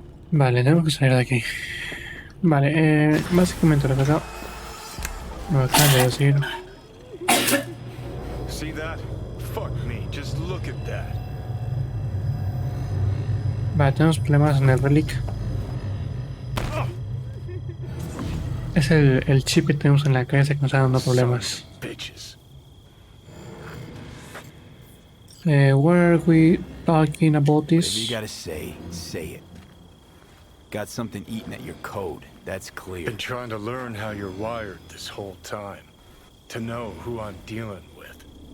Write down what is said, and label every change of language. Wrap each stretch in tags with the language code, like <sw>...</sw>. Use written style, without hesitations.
<es>Vale, tenemos que salir de aquí. Vale, básicamente lo que me acaban de decir.</es> <en>See that? Fuck me, just look at that.</en> <es>Vale, tenemos problemas en el relic. Es el chip que tenemos en la cabeza que nos está dando problemas.</es> <en>Bitches. Where are we talking about Whatever you this? gotta say it. Got something eating at your code, that's clear. Been trying to learn how you're wired this whole time. To know who I'm dealing with.</en>